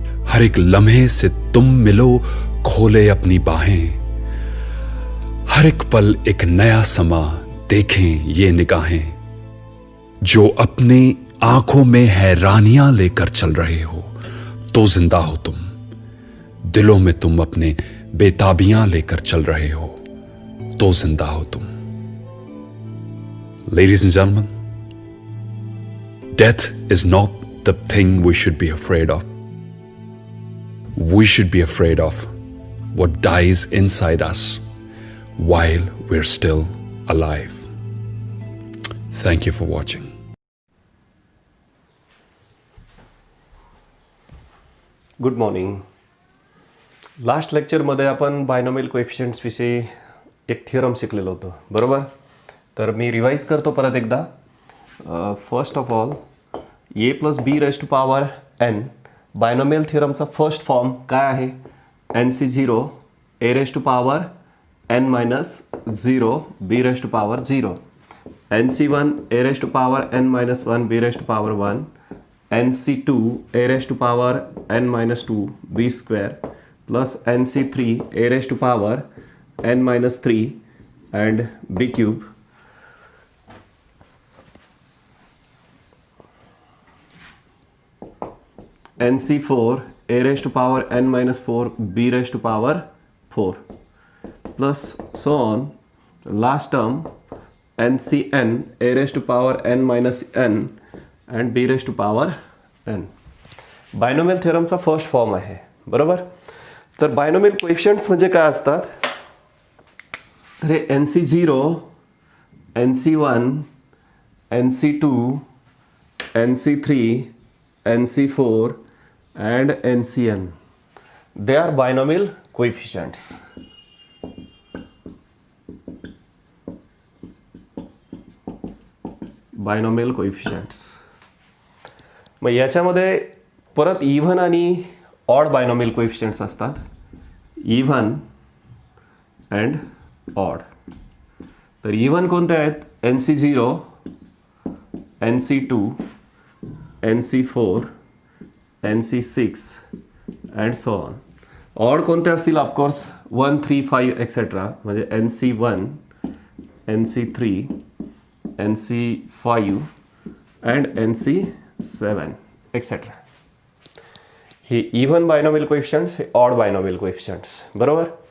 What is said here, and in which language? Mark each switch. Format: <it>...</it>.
<hi>हर एक लम्हे से तुम मिलो खोले अपनी बाहें, हर एक पल एक नया समा देखें ये निगाहें, जो अपने आंखों में हैरानियां लेकर चल रहे हो तो जिंदा हो तुम, दिलों में तुम अपने बेताबियां लेकर चल रहे हो तो जिंदा हो तुम।</hi> <en>Ladies and gentlemen, death is not the thing we should be afraid of. We should be afraid of what dies inside us while we're still alive. Thank you for watching. Good morning.</en> <mr>Last लेक्चरमध्ये आपण binomial कोएफिशियंट्स विषयी एक theorem शिकलेलो होतो, बरोबर. तर मी revise करतो परत एकदा.</mr> <en>first of all A plus B raise to power N,</en> <mr>binomial थिअरमचा first form काय आहे?</mr> <en>N C zero A raise to power N minus zero B raise to power zero, N C one A raise to power N minus one B raise to power one, nc2 a raised to power n minus 2 b square plus nc3 a raised to power n minus 3 and b cube, nc4 a raised to power n minus 4 b raised to power 4 plus so on. Last term ncn a raised to power n minus n and b raised to power n.</en> <mr>Binomial थिअरमचा first form आहे, बरोबर. तर binomial कोएफिशियंट्स म्हणजे काय असतात? तर हे NC0, NC1, NC2, NC3, NC4 and NCn.</mr> <en>They are binomial coefficients. Binomial coefficients.</en> <mr>मग याच्यामध्ये परत इव्हन आणि ऑड बायनॉमियल कोएफिशियंट्स असतात.</mr> <en>Even and odd.</en> <mr>तर इव्हन कोणते आहेत?</mr> <en>NC0, NC2, NC4, NC6 and so on.</en> <mr>Odd कोणते असतील?</mr> <en>Of course 1, 3, 5 etcetera, म्हणजे NC1, NC3, NC5 and NC7 etcetera.</en> <mr>हे इव्हन बायनॉमियल कोएफिशियंट्स, हे ऑड बायनॉमियल कोएफिशियंट्स, बरोबर.</mr>